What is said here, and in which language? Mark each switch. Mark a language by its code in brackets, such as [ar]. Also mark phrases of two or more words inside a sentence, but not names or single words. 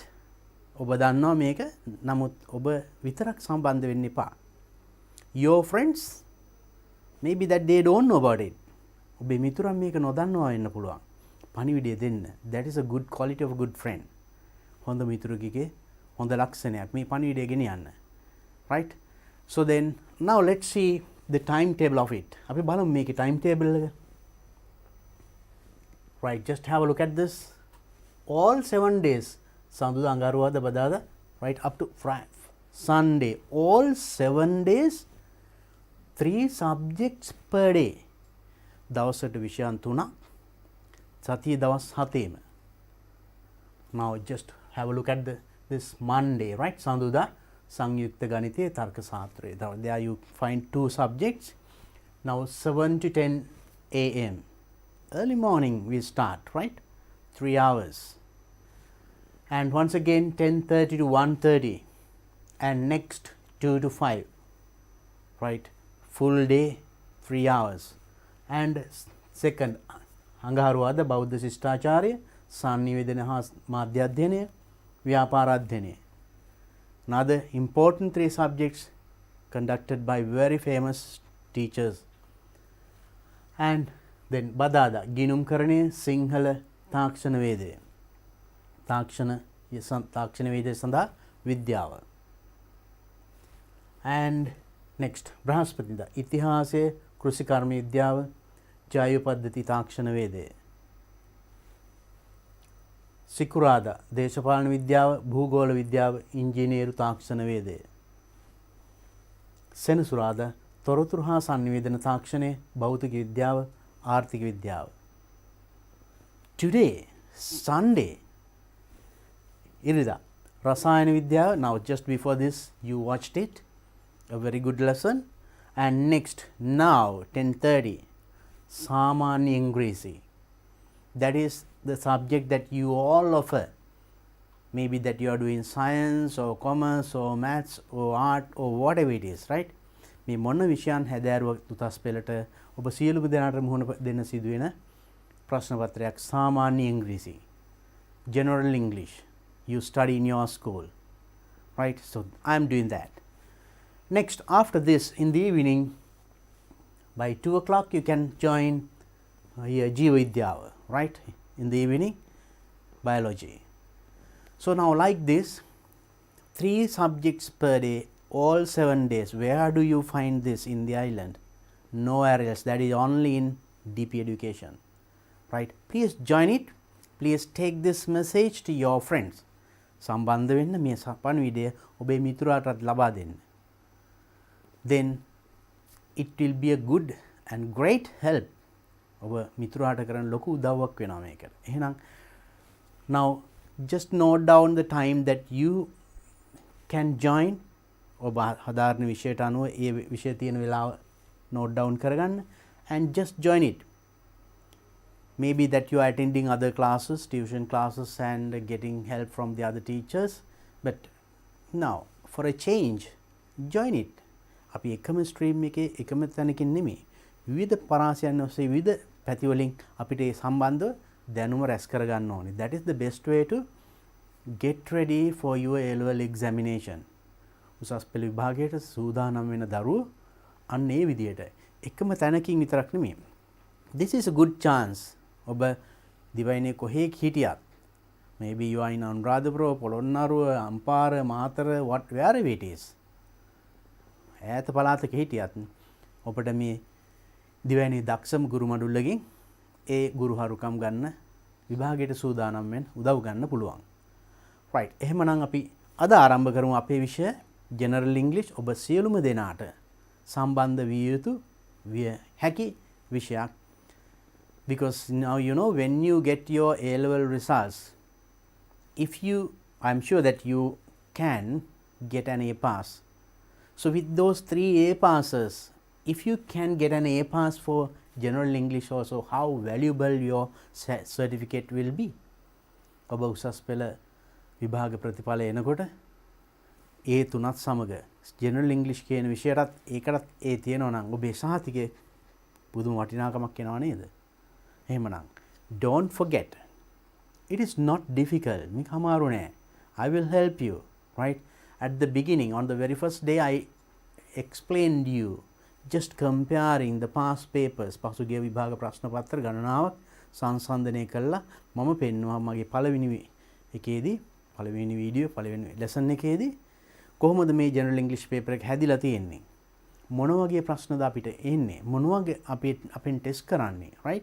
[si] ඔබ දන්නවා මේක, නමුත් ඔබ විතරක් සම්බන්ධ වෙන්න එපා. [en] Your friends, maybe that they don't know about it. [si] ඔබේ මිතුරන් මේක නොදන්නවා වෙන්න පුළුවන්. පණිවිඩය දෙන්න. [en] That is a good quality of a good friend. [si] හොඳ මිතුරෙකුගේ හොඳ ලක්ෂණයක් මේ පණිවිඩය ගෙන යන්න. [en] Right? So then now let's see the timetable of it. [si] අපි බලමු මේකේ timetable එක. [en] Right, just have a look at this. All 7 days, [si] සඳුදා අඟහරුවාදා බදාදා, [en] right, up to Sunday, all 7 days, 3 subjects per day. [si] දවසට විෂයන් 3ක්, සතිය දවස් 7ෙම. [en] Now just have a look at this Monday, right? [si] සඳුදා සංයුක්ත ගණිතය, තර්ක ශාස්ත්‍රය. [en] There you find 2 subjects. Now 7 to 10 a.m. early morning we start, right? 3 hours. And once again 10:30 to 1:30, and next 2 to 5, right? Full day 3 hours. And second [si] අඟහරුවාදා බෞද්ධ ශිෂ්ටාචාරය, සංනිවේදන හා මාධ්‍ය අධ්‍යයනය, ව්‍යාපාර අධ්‍යයනය. [en] Another important 3 subjects conducted by very famous teachers. And then [si] බදාදා ගිණුම්කරණය, සිංහල තාක්ෂණ වේදය, තාක්ෂණ වේදය සඳහා විද්‍යාව. [en] And next [si] බ්‍රහස්පතින්දා ඉතිහාසය, කෘෂිකර්ම විද්‍යාව, ජෛව පද්ධති තාක්ෂණ වේදය. සිකුරාදා දේශපාලන විද්‍යාව, භූගෝල විද්‍යාව, ඉංජිනේරු තාක්ෂණ වේදය. සෙනසුරාදා තොරතුරු හා සංනිවේදන තාක්ෂණය, භෞතික විද්‍යාව, ආර්ථික විද්‍යාව. [en] Today, Sunday, [si] ඉරිදා රසායන විද්‍යාව. [en] Now just before this you watched it, a very good lesson. And next now 10:30 [si] සාමාන්‍ය ඉංග්‍රීසි. [en] That is the subject that you all offer maybe that you are doing science or commerce or maths or art or whatever it is, right? [si] මේ මොන විෂයන් හැදෑරුව තුතස් පෙළට ඔබ සියලුම දෙනාට මුහුණ දෙන්න සිදුවෙන ප්‍රශ්න පත්‍රයක් සාමාන්‍ය ඉංග්‍රීසි, [en] general English you study in your school, right? So I am doing that. Next, after this in the evening by 2 o'clock you can join here Jivaidyava, right? In the evening biology. So now like this 3 subjects per day all 7 days. Where do you find this in the island? Nowhere else. That is only in DP education, right? Please join it. Please take this message to your friends. [si] සම්බන්ධ වෙන්න මේ පණිවිඩය ඔබේ මිතුරාටත් ලබා දෙන්න. [en] Then it will be a good and great help. [si] ඔබ මිතුරාට කරන ලොකු උදව්වක් වෙනවා මේකට. [en] එහෙනම් now just note down the time that you can join. [si] ඔබ හදාරන විෂයට අනුව ඒ විෂය තියෙන වෙලාව [en] note down [si] කරගන්න [en] and just join it. Maybe that you are attending other classes, tuition classes, and getting help from the other teachers, but now for a change join it. [si] අපි එකම stream එකේ එකම තැනකින් නෙමෙයි විවිධ පරාසයන් ඔස්සේ විවිධ පැති වලින් අපිට ඒ සම්බන්ධව දැනුම රැස් කරගන්න ඕනේ. [en] That is the best way to get ready for your A-level examination. [si] උසස් පෙළ විභාගයට සූදානම් වෙන දරුවෝ අන්න ඒ විදියට එකම තැනකින් විතරක් නෙමෙයි. [en] This is a good chance. [si] ඔබ දිවයිනේ කොහේ හිටියත්, [en] maybe you are in Anuradhapura, Polonnaruwa, Ampara, Matara, wherever it is, [si] ඈත පළාතක හිටියත් ඔබට මේ දිවයිනේ දක්ෂම ගුරු මඩුල්ලකින් ඒ ගුරුහරුකම් ගන්න විභාගයට සූදානම් වෙන්න උදව් ගන්න පුළුවන්. right. එහෙමනම් අපි අද ආරම්භ කරමු අපේ විෂය [en] general English. [si] ඔබ සියලුම දෙනාට සම්බන්ධ විය යුතු විය හැකි විෂයක්. [en] Because now you know when you get your A-level results, if you, I'm sure that you can get an A pass. So with those 3 A passes, if you can get an A pass for general English also, how valuable your certificate will be. [si] ඔබ උසස් පෙළ විභාග ප්‍රතිඵල එනකොට ඒ තුනත් සමග [en] general English [si] කියන විෂයටත් ඒකටත් ඒ තියෙනවා නම් ඔබේ සහතිකේ පුදුම වටිනාකමක් එනවා නේද? [en] එහෙමනම් don't forget, it is not difficult. [si] මේක අමාරු නෑ. [en] I will help you, right? At the beginning, on the very first day, I explained you just comparing the past papers. [si] පසුගිය විභාග ප්‍රශ්න පත්‍ර ගණනාවක් සංසන්දනය කළා මම පෙන්වුවා මගේ පළවෙනි එකේදී, පළවෙනි වීඩියෝ, පළවෙනි lesson එකේදී කොහොමද මේ [en] general English paper [si] එක හැදිලා තියෙන්නේ, මොන වගේ ප්‍රශ්නද අපිට එන්නේ, මොන වගේ අපෙන් ටෙස්ට් කරන්නේ, [en] right?